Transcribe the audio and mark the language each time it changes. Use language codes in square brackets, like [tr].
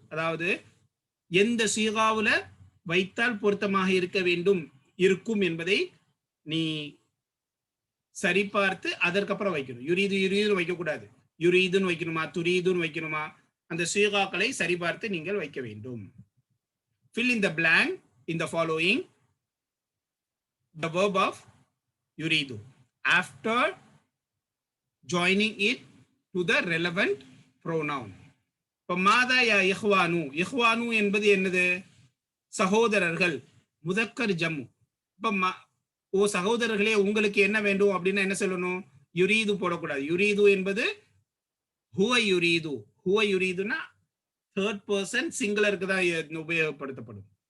[ta] அதாவது எந்த சீகாவுல வைத்தால் பொருத்தமாக இருக்கும் என்பதை நீ சரிபார்த்து அதற்கப்புறம் வைக்கணும். யுரீது வைக்கக்கூடாது. யுரீதுன்னு வைக்கணுமா, துரீதுன்னு வைக்கணுமா, அந்த சீகாக்களை சரிபார்த்து நீங்கள் வைக்க வேண்டும். [en] fill in the blank in the following the verb of yuridu after joining it to the relevant pronoun. [ta] இப்போ மாதா யா இஹ்வானு. இஹ்வானு என்பது என்னது? சகோதரர்கள் முதக்கர் ஜம்மு. இப்ப ஓ சகோதரர்களே உங்களுக்கு என்ன வேண்டும் அப்படின்னா என்ன சொல்லணும்? யுரீது போடக்கூடாது. யுரீது என்பது ஹுவ யுரீது. ஹுவ யுரீதுனா தேர்ட் பர்சன் சிங்குலருக்கு தான் உபயோகப்படுத்தப்படும்.